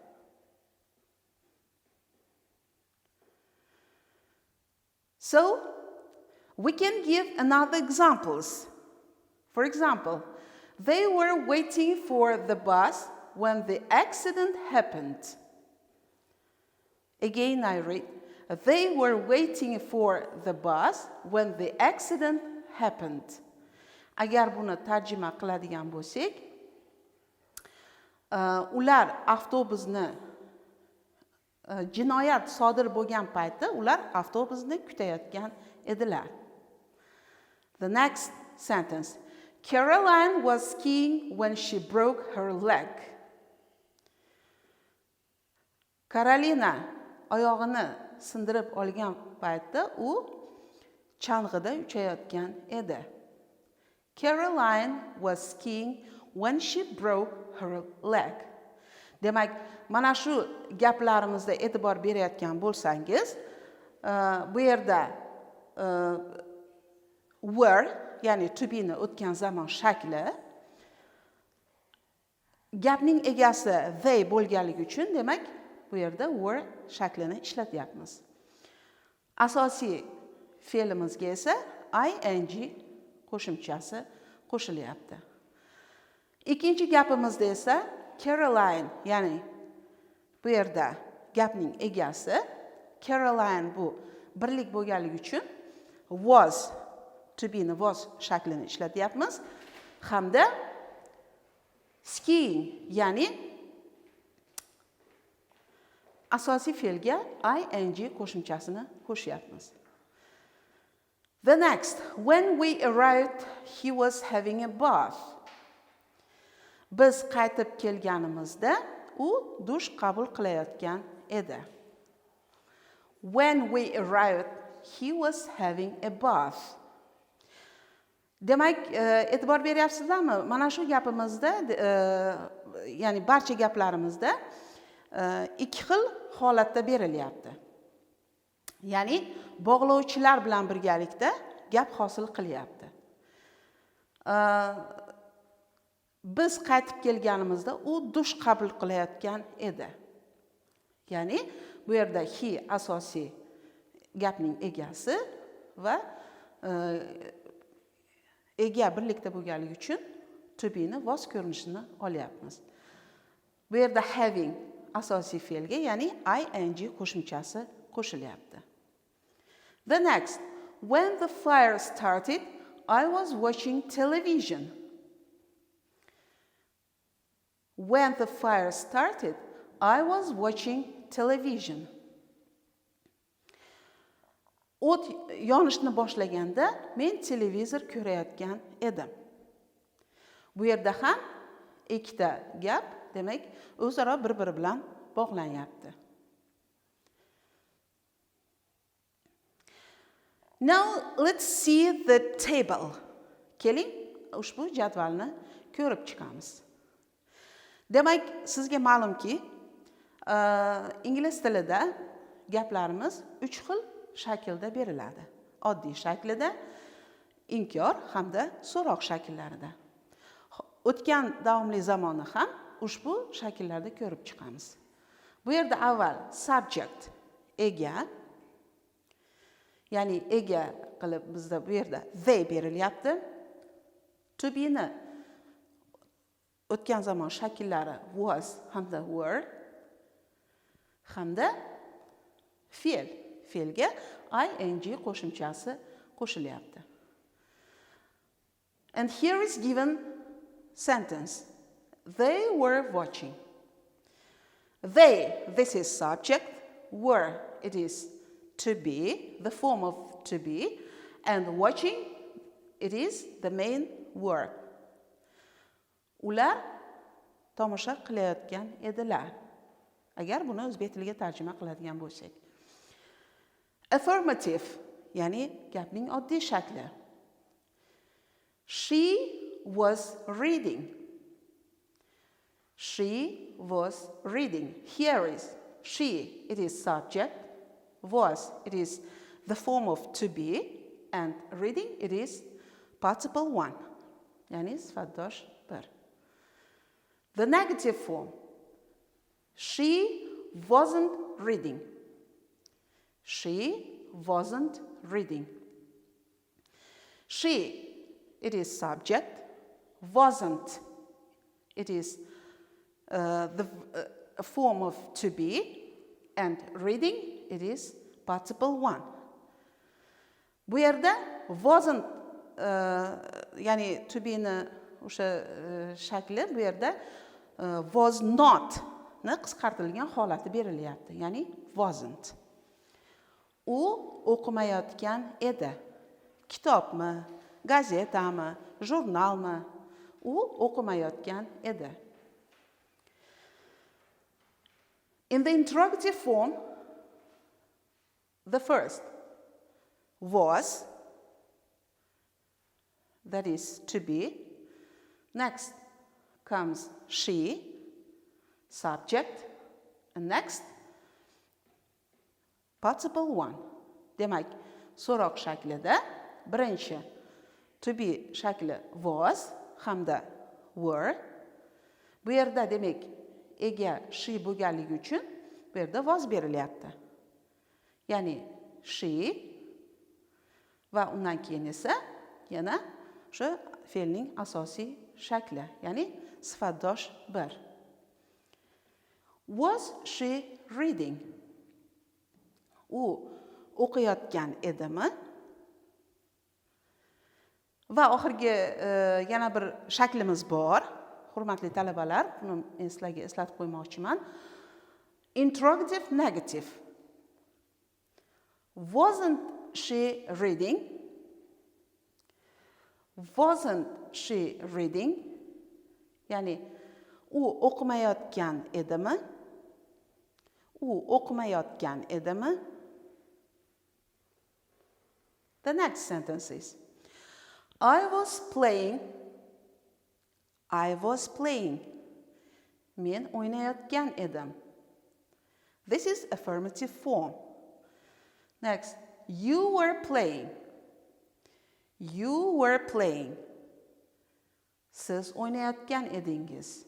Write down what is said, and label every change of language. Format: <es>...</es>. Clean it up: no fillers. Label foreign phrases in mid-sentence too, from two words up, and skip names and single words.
<en>So, we can give another examples. For example, they were waiting for the bus when the accident happened. Again, I read, they were waiting for the bus when the accident happened.</en> <uz>Agar buni tarjima qiladigan bo'lsak, ular avtobusni jinoyat sodir bo'lgan paytda ular avtobusni kutayotgan edilar.</uz> <en>The next sentence. Caroline was skiing when she broke her leg.</en> <uz>Karolina oyog'ini sindirib olgan paytda u chang'ida uchayotgan edi.</uz> <en>Caroline was skiing when she broke her leg.</en> <uz>Demak, mana shu gaplarimizda e'tibor berayotgan bo'lsangiz, bu yerda were, ya'ni</uz> <en>to be</en> <uz>ni o'tgan zamon shakli, gapning egasi they bo'lganligi uchun, demak, bu yerda were shaklini ishlatyapmiz. Asosiy fe'limizga esa ing qo'shimchasi qo'shilyapti. Ikkinchi gapimizda esa Caroline, ya'ni bu yerda gapning egasi, Caroline bu birlik bo'lganligi uchun was,</uz> <en>to be</en> <uz>ni was shaklini ishlatyapmiz hamda Skiing, ya'ni asosiy fe'lga ing qo'shimchasini qo'shyapmiz.</uz> <en>The next, when we arrived, he was having a bath.</en> <uz>Biz qaytib kelganimizda u dush qabul qilayotgan edi.</uz> <en>When we arrived, he was having a bath.</en> <uz>Demak, e'tibor beryapsizlarmi? Mana shu gapimizda, ya'ni barcha gaplarimizda ikki xil holatda berilyapti. Ya'ni bog'lovchilar bilan birgalikda gap hosil qilyapti. Biz qaytib kelganimizda u dush qabul qilayotgan edi. Ya'ni bu yerda he asosiy gapning egasi va ega birlikda bo'lganligi uchun</uz> <en>to be</en> <uz>ni was ko'rinishini olyapmiz. Bu yerda having asosiy fe'lga, ya'ni ing qo'shimchasi qo'shilyapti.</uz> <en>The next, when the fire started, I was watching television. When the fire started, I was watching television.</en> <uz>O't yonishni boshlaganda men televizor ko'rayotgan edim. Bu yerda ham ikkita gap, demak, o'zaro bir-biri bilan bog'lanyapti.</uz> <en>Now let's see the table.</en> <uz>Keling, ushbu jadvalni ko'rib chiqamiz. Demak, sizga ma'lumki, ingliz tilida gaplarimiz 3 xil shaklda beriladi. Oddiy shaklida, inkor hamda so'roq shakllarida. O'tgan davomli zamonni ham ushbu shakllarda ko'rib chiqamiz. Bu yerda avval subject, ega, ya'ni ega qilib bizda bu yerda they berilyapti.</uz> <en>To be</en> <uz>ni o'tgan zamon shakllari was hamda were hamda fe'lga ing qo'shimchasi qo'shilyapti.</uz> <en>And here is given sentence. They were watching. They, this is subject. Were, it is to be, the form of to be. And watching, it is the main word.</en> <uz>Ular tomosha qilayotgan edilar. Agar buni o'zbek tiliga tarjima qiladigan bo'lsak. Affirmative, ya'ni gapning oddiy shakli.</uz> <en>She was reading. She was reading. Here is she, it is subject. Was, it is the form of to be. And reading, it is participle one.</en> <uz>Yani sifatdosh bir.</uz> <en>The negative form. She wasn't reading. She wasn't reading. She, it is subject. Wasn't, it is the form of to be. And reading, it is participle one.</en> <uz>Bu yerda wasn't, ya'ni</uz> <en>to be</en> <uz>ni o'sha shakli bu yerda</uz> <en>was not</en> <uz>ni qisqartirilgan holati berilyapti, ya'ni wasn't. U o'qimayotgan edi. Kitobmi, gazetami, jurnalmi? U o'qimayotgan edi.</uz> <en>In the interrogative form, the first was, that is to be. Next comes she, subject, and next participle one.</en> <uz>Demak, so'roq shaklida birinchi</uz> <en>to be</en> <uz>shakli was hamda were. Bu yerda demak ega she bo'lganligi uchun bu yerda was berilyapti. Ya'ni she va undan keyin esa yana o'sha fe'lning asosiy shakli, ya'ni sifatdosh bir.</uz> <en>Was she reading?</en> <uz>U o'qiyotgan edimi? Va oxirgi yana bir shaklimiz bor. hurmatli talabalar, buni men sizlarga eslatib qo'ymoqchiman.</uz> <en>Interrogative negative. Wasn't she reading? Wasn't she reading?</en> <uz>Ya'ni u o'qimayotgan edimi? U o'qimayotgan edimi?</uz> <en>The next sentence is, I was playing.</en> <uz>Men o'ynayotgan edim.</uz> <en>This is affirmative form. Next, you were playing.</en> <uz>Siz o'ynayotgan edingiz.</uz>